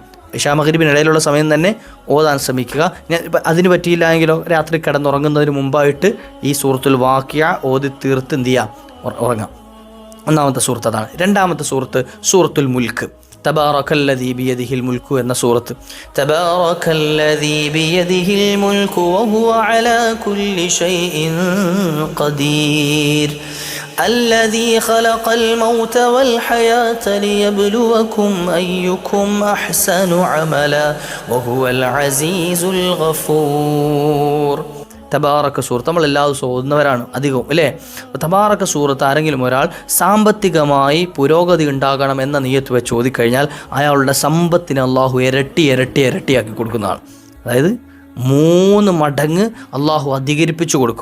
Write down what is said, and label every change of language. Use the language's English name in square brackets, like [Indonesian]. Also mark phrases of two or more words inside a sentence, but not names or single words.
[Malayalam] ഇശാ മഗ്‌രിബിനിടയിലുള്ള സമയം തന്നെ ഓതാൻ ശ്രമിക്കുക. അതിന് പറ്റിയില്ല എങ്കിലോ രാത്രി കിടന്നുറങ്ങുന്നതിന് മുമ്പായിട്ട് ഈ സൂറത്തുൽ വാഖിഅ ഓതി തീർത്ത് എന്ത് ചെയ്യുക, ഉറങ്ങാം. ഒന്നാമത്തെ സൂറത്ത് അതാണ്. രണ്ടാമത്തെ സൂറത്ത് സൂറത്തുൽ മുൽക്ക്. തബാറകല്ലദീ ബിയദിഹിൽ മുൽക്കു എന്ന സൂറത്ത്. [Arabic] تبارك الذي بيده الملك وهو على كل شيء قدير الذي خلق الموت والحياة ليبلوكم أيكم أحسن عملا وهو العزيز الغفور. [Malayalam] തബാറക സൂറത്ത് നമ്മൾ എല്ലാ ദിവസവും ഓതുന്നവരാണ് അധികവും അല്ലേ. തബാറക സൂറത്ത് ആരെങ്കിലും ഒരാൾ സാമ്പത്തികമായി പുരോഗതി ഉണ്ടാകണം എന്ന നിയ്യത്ത് വെച്ച് ഓതിക്കഴിഞ്ഞാൽ അയാളുടെ സമ്പത്തിനെ അള്ളാഹു ഇരട്ടിയാക്കി കൊടുക്കുന്നതാണ്. അതായത് 3 മടങ്ങ് അള്ളാഹു അധികരിപ്പിച്ചു കൊടുക്കും.